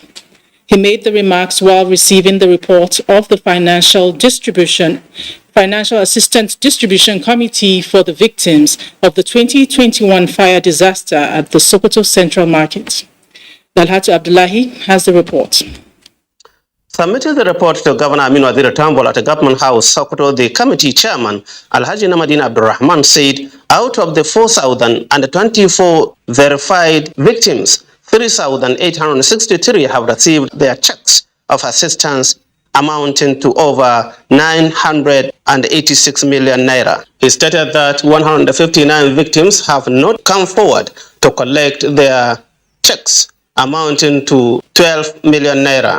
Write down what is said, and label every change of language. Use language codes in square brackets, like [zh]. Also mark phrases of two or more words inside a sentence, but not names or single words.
[en] He made the remarks while receiving the report of the Financial Assistance Distribution Committee for the victims of the 2021 fire disaster at the Sokoto Central Market. Dalhatu Abdullahi has the report. Submitting the report to Governor Aminu Waziri Tambol at the Government House, Sokoto, the committee chairman, Alhaji Namadin Abdurrahman, said out of the 4,024 verified victims, 3,863 have received their checks of assistance amounting to over 986 million naira. He stated that 159 victims have not come forward to collect their checks amounting to 12 million naira.